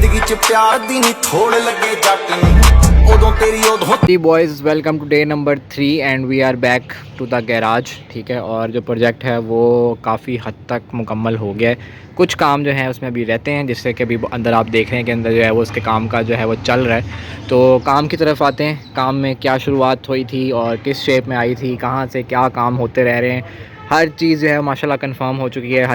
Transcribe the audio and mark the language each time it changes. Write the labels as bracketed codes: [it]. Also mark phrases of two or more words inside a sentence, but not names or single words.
[en] च प्यार दी नी थोड़ लगे जट नी उदों तेरी उदों। Boys welcome to day number 3 and we are back to the garage. [ur] ٹھیک ہے، اور جو پروجیکٹ ہے وہ کافی حد تک مکمل ہو گیا ہے. کچھ کام جو ہے اس میں ابھی رہتے ہیں، جس سے کہ ابھی اندر آپ دیکھ رہے ہیں کہ اندر جو ہے وہ اس کے کام کا جو ہے وہ چل رہا ہے. تو کام کی طرف آتے ہیں. کام میں کیا شروعات ہوئی تھی اور کس شیپ میں آئی تھی، کہاں سے کیا کام ہوتے رہ رہے ہیں، ہر چیز جو ہے ماشاءاللہ کنفرم ہو چکی ہے.